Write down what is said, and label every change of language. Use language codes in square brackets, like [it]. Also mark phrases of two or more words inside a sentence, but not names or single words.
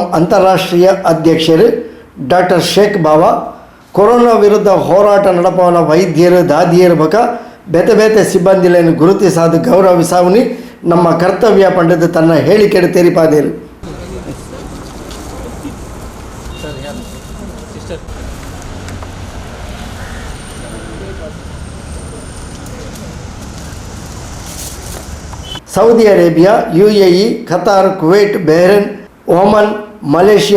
[tcy] ಅಂತಾರಾಷ್ಟ್ರೀಯ ಅಧ್ಯಕ್ಷರು ಡಾಕ್ಟರ್ ಶೇಖ್ ಬಾವಾ ಕೊರೋನಾ ವಿರುದ್ಧ ಹೋರಾಟ ನಡೆಪವನ ವೈದ್ಯರು ದಾದಿಯರು ಬಕ ಬೇತೆ ಬೇತೆ ಸಿಬ್ಬಂದಿಗಳನ್ನು ಗುರುತಿಸಾದ ಗೌರವಿಸಾವನಿ ನಮ್ಮ ಕರ್ತವ್ಯ ಪಂಡಿತ ತನ್ನ ಹೇಳಿಕೆಡು ತೆರಿಪಾದೇರು. ಸೌದಿ ಅರೇಬಿಯಾ, UAE, ಖತಾರ್, ಕುವೈಟ್, ಬಹ್ರೇನ್, ಒಮನ್, ಮಲೇಷಿಯಾ,